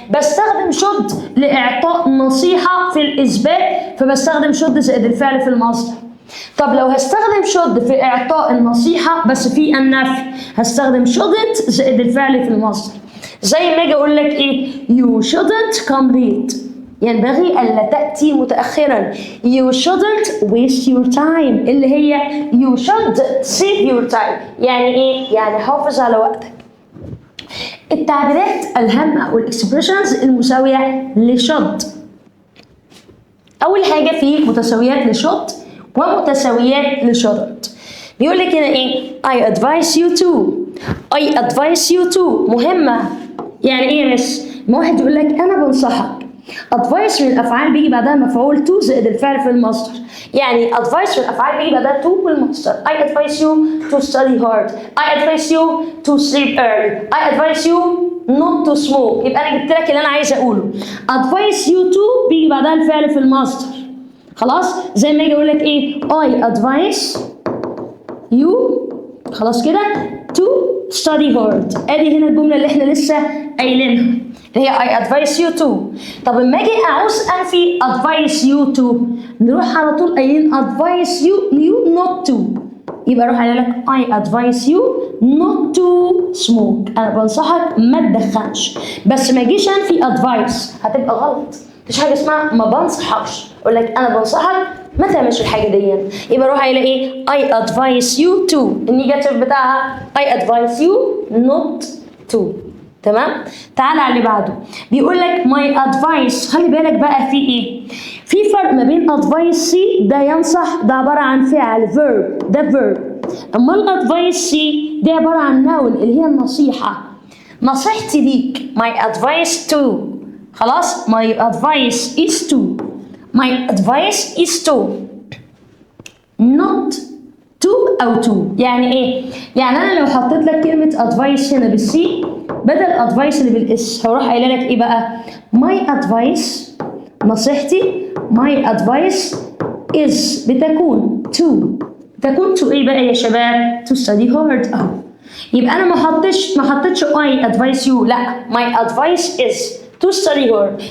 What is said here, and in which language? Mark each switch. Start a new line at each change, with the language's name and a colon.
Arabic: بستخدم should لإعطاء نصيحة في الإثبات، فبستخدم should زائد الفعل في المصدر. طب لو هستخدم should في إعطاء النصيحة بس في النفي، هستخدم shouldn't زائد الفعل في المصدر. زي ما أجي أقول لك إيه؟
English: you shouldn't come late
Arabic: ينبغي ألا تأتي متأخرا.
English: you shouldn't waste your time اللي هي you should save your time
Arabic: يعني إيه؟ يعني حافظ على وقتك. التعبيرات الهامة أو الإكسبريشنز المساوية لشود. أول حاجة في متساويات لشود ومتساويات لشودنت. بيقول لك هنا إيه؟
English: I advise you to. I advise you to
Arabic: مهمة. يعني إيه يا مس؟ ما واحد يقول لك أنا بنصحك. advice من الأفعال بيجي بعدها مفعول to زائد الفعل في المصدر. يعني advice من الأفعال بيجي بعدها to والمصدر.
English: I advise you to study hard. I advise you to sleep early. I advise you not to smoke.
Arabic: يبقى أنا جبت لك اللي أنا عايز أقوله. advise you to بيجي بعدها الفعل في المصدر. خلاص؟ زي ما أجي أقول لك إيه؟
English: I advise you
Arabic: خلاص كده
English: to study hard.
Arabic: ادي هنا الجمله اللي احنا لسه قايلينها اللي هي
English: I advise you to.
Arabic: طب لما اجي اعوز انفي advise you to نروح على طول قايلين
English: advise you not to.
Arabic: يبقى اروح قايل لك
English: I advise you not to smoke.
Arabic: انا بنصحك ما تدخنش. بس ما اجيش انفي advice هتبقى غلط. مفيش حاجه اسمها ما بنصحكش. اقول لك انا بنصحك ما تعملش الحاجه دي. يبقى اروح قايله ايه؟
English: I advise you to.
Arabic: النيجاتيف بتاعها
English: I advise you not to.
Arabic: تمام؟ تعالى على اللي بعده. بيقول لك
English: my advice.
Arabic: خلي بالك بقى في ايه؟ في فرق ما بين advice ده ينصح ده عباره عن فعل verb ده verb. اما الادفايس ده عباره عن noun اللي هي النصيحه. نصيحتي ليك
English: my advice to. خلاص؟ my advice is to. my advice is to. not to أو to.
Arabic: يعني إيه؟ يعني أنا لو حطيت لك كلمة advice هنا بالسي بدل advice اللي بالاس هروح قايله لك إيه بقى؟ my advice نصيحتي
English: my advice is
Arabic: بتكون to إيه بقى يا شباب؟
English: to study hard
Arabic: أهو. يبقى أنا ما حطيتش
English: I advise you لا my advice is to study hard.